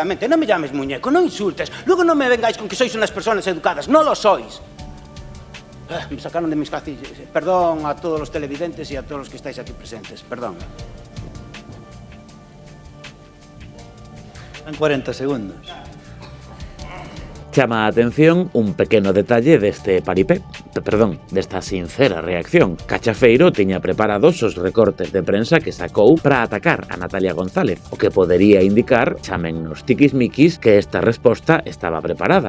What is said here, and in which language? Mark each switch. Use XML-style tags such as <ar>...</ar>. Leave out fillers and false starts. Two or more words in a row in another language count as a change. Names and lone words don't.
<es>No me llames muñeco, no insultes. Luego no me vengáis con que sois unas personas educadas. No lo sois. Me sacaron de mis casillas. Perdón a todos los televidentes y a todos los que estáis aquí presentes. Perdón. En 40 segundos.</es> <gl>Chama a atención un pequeno detalle desta sincera reacción. Cachafeiro tiña preparados os recortes de prensa que sacou para atacar a Natalia González, o que podería indicar, chamen nos tiquismiquis, que esta resposta estaba preparada.</gl>